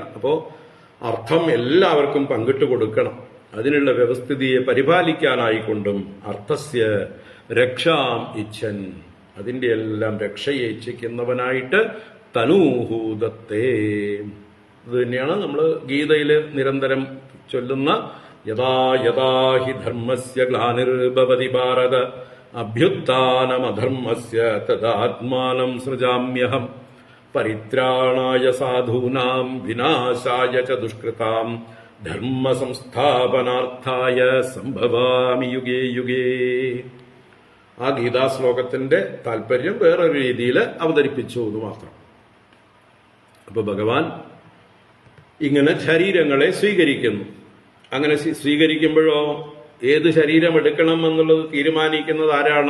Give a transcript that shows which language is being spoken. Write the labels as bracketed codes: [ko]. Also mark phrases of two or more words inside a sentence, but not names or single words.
[ml] അപ്പോ അർത്ഥം എല്ലാവർക്കും പങ്കിട്ട് കൊടുക്കണം. അതിനുള്ള വ്യവസ്ഥിതിയെ പരിപാലിക്കാനായിക്കൊണ്ടും [sa] അർത്ഥസ്യ രക്ഷാം ഇച്ഛൻ, [ml] അതിന്റെ എല്ലാം രക്ഷയെ ഇച്ഛിക്കുന്നവനായിട്ട് തനൂഹൂദത്തെ. ഇത് തന്നെയാണ് നമ്മൾ ഗീതയിൽ നിരന്തരം ചൊല്ലുന്ന [sa] യഥാ യഥാ ഹി ധർമ്മസ്യ ഗ്ലാനിർഭവതി ഭാരത അഭ്യുത്ഥാനമധർമ്മസ്യ തദാത്മാനം സൃജാമ്യഹം പരിത്രാണായ സാധൂനാം വിനാശായ ച ദുഷ്കൃതാം ധർമ്മ സംസ്ഥാപനാർത്ഥായ സംഭവാമി യുഗേ യുഗേ. [ml] ആ ഗീതാശ്ലോകത്തിന്റെ താല്പര്യം വേറൊരു രീതിയിൽ അവതരിപ്പിച്ചു എന്ന് മാത്രം. അപ്പൊ ഭഗവാൻ ഇങ്ങനെ ശരീരങ്ങളെ സ്വീകരിക്കുന്നു. അങ്ങനെ സ്വീകരിക്കുമ്പോഴോ ഏത് ശരീരം എടുക്കണം എന്നുള്ളത് തീരുമാനിക്കുന്നത് ആരാണ്?